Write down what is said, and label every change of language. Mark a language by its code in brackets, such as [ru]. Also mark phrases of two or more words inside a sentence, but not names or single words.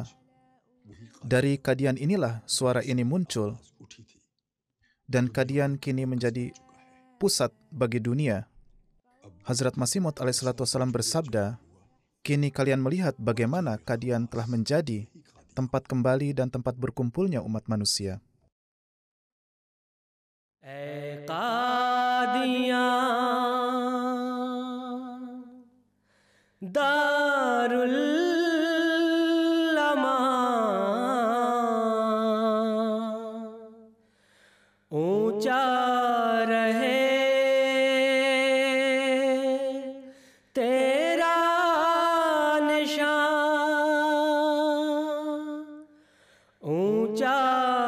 [id] Dari Qadian inilah suara ini muncul dan Qadian kini menjadi pusat bagi dunia. Hazrat Masih Maud [ar] عليه الصلاة والسلام [id] bersabda, "Kini kalian melihat bagaimana Qadian telah menjadi tempat kembali dan tempat berkumpulnya umat manusia." [ur] اے قادیاں دارالامان اونچا رہے تیرا نشان اونچا